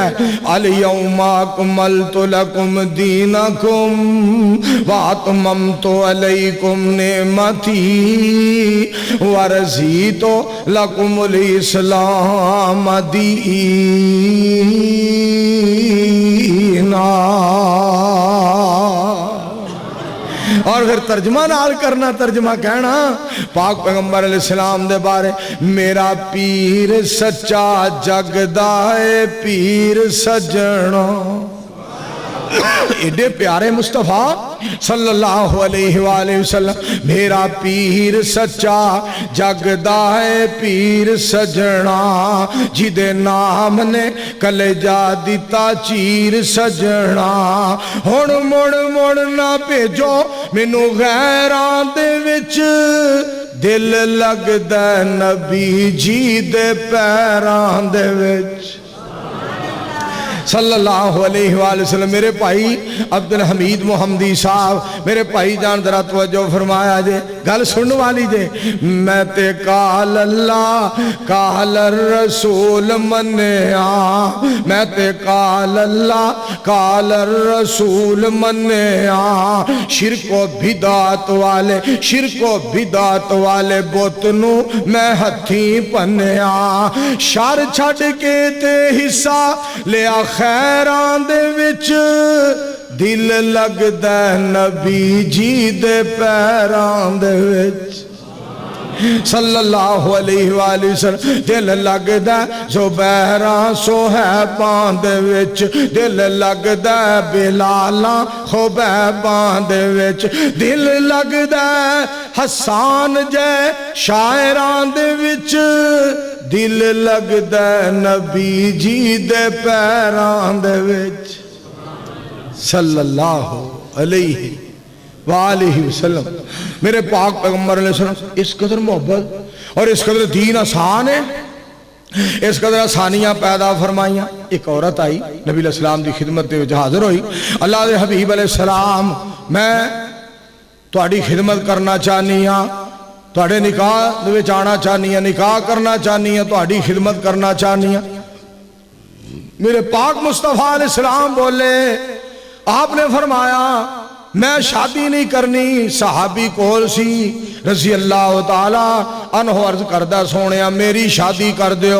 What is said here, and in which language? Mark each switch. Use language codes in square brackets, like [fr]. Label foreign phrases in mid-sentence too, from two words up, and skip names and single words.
[ar] الیوم اکملت لکم دینکم واتممت علیکم نعمتی ورضیت لکم الاسلام دینا. [pa] اور پھر ترجمہ نال کرنا، ترجمہ کہنا پاک پیغمبر [ar] علیہ السلام [pa] دے بارے. میرا پیر سچا جگدا ہے پیر سجنا. ایڈے پیارے مصطفیٰ [ar] صلی اللہ علیہ وآلہ وسلم [pa] میرا پیر سچا جگدا ہے پیر سجنا جدے نام نے کلیجا دیتا چیر سجنا ہن مڑ مڑ نہ بھیجو مینوں غیراں دے وچ دل لگدا نبی جی دے پیراں دے وچ [ar] صلی اللہ علیہ وآلہ وسلم۔ [pa] میرے بھائی عبدالحمید محمدی صاحب میرے بھائی جان ذرا توجہ فرمایا جے گل سننے والی جے میں تے [ar] قال اللہ قال الرسول [pa] منیا میں تے [ar] قال اللہ قال الرسول [pa] منیا شرک و بدعت والے بت نو میں ہتھی پنیا شر چھڈ کے تے حصہ لیا خیران دے وچ دل لگدا نبی جی دے پیران دے وچ [ar] صلی اللہ علیہ وآلہ وسلم [pa] دل لگدا زبیراں صہیباں دے وچ دل لگدا بلالاں خبیباں دے وچ دل لگدا حسان جے شاعراں دے وچ دل لگدا نبی جی دے پیران دے وچ [ar] صلی اللہ علیہ وآلہ وسلم۔ [ur] میرے پاک پیغمبر [ar] علیہ السلام [ur] اس قدر محبت اور اس قدر دین آسان ہے، اس قدر آسانیاں پیدا فرمائیاں۔ [pa] ایک عورت آئی نبی [ar] علیہ السلام [pa] دی خدمت دے وچ حاضر ہوئی، اللہ دے حبیب [ar] علیہ السلام [pa] میں تہاڈی خدمت کرنا چاہنی ہاں، تہاڈے نکاح دے وچ آنا چاہنی ہاں، نکاح کرنا چاہنی ہاں، تہاڈی خدمت کرنا چاہنی ہاں۔ [ur] میرے پاک مصطفیٰ [ar] علیہ السلام [ur] بولے، آپ نے فرمایا میں شادی نہیں کرنی۔ [pa] صحابی کول سی [ar] رضی اللہ تعالیٰ عنہ [pa] عرض کردہ سونیا میری شادی کر دیو۔